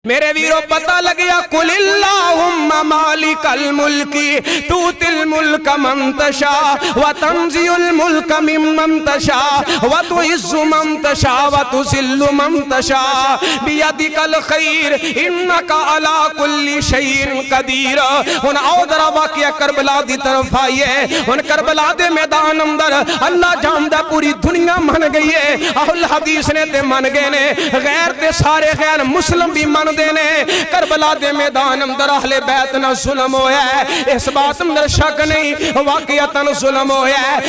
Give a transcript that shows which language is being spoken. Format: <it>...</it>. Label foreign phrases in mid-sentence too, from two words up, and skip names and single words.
<pa>میرے ویروں پتا لگ گیا</pa> <ar>قل اللهم مالك الملك تؤتي الملك من تشاء وتنزع الملك ممن تشاء وتعز من تشاء وتذل من تشاء بيدك الخير إنك على كل شيء قدير.</ar> <pa>ہن آؤ ذرا واقعہ کربلا دی طرف آئیے. ہن کربلا دے میدان اندر اللہ جاندا پوری دنیا من گئی ہے. اہل حدیث نے تے من گئے نے، غیر تے سارے غیر مسلم بھی من دینے. کربلا دے میدان اندر اہل بیت نا ظلم ہویا ہے، اس بات اندر شک نہیں، واقعتاً ظلم ہویا ہے.</pa>